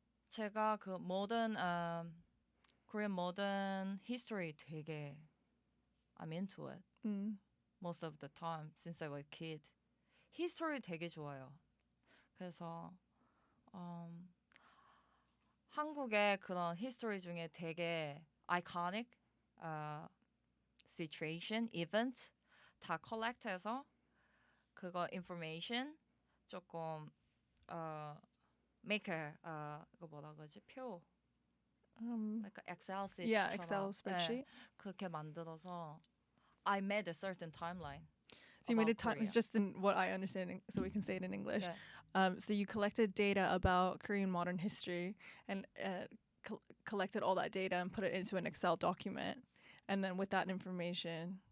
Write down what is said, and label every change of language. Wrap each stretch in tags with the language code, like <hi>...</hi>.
<ko>제가 그 modern Korean modern history 되게</ko> <en>I'm into it. Most of the time since I was a kid.</en> <ko>History 되게 좋아요. 그래서 한국의 그런 history 중에 되게 iconic situation, event 다 collect해서 그거 information 조금</ko> <en>make a</en> <ko>그거 뭐라 그러지? 표</ko> <en>like a Excel sheet. Yeah, Excel spreadsheet.</en> <ko>그렇게 만들어서</ko> <en>I made a certain timeline. So you made a time. It's just in what I understand, so we can say it in English. Yeah. So you collected data about Korean modern history and collected all that data and put it into an Excel document, and then with that information,</en>